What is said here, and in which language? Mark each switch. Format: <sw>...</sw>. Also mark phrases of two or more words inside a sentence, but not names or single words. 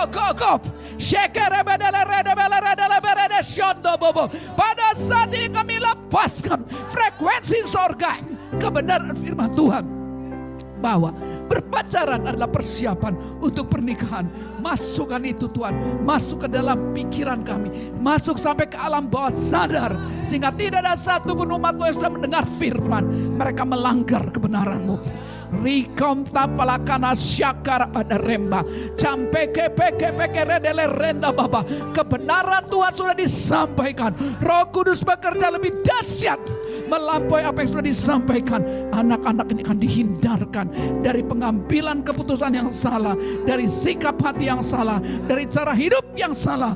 <id>Pada saat ini kami lepaskan frekuensi sorga, kebenaran firman Tuhan, bahwa berpacaran adalah persiapan untuk pernikahan. Masukkan itu Tuhan, masuk ke dalam pikiran kami, masuk sampai ke alam bawah sadar, sehingga tidak ada satu pun umat-Mu yang sudah mendengar firman mereka melanggar kebenaran-Mu. Rikom tapalakana syakara pada remba campeke peke redele renda baba. Kebenaran Tuhan sudah disampaikan. Roh Kudus bekerja lebih dahsyat melampaui apa yang sudah disampaikan. Anak-anak ini akan dihindarkan dari pengambilan keputusan yang salah, dari sikap hati yang salah, dari cara hidup yang salah.</id>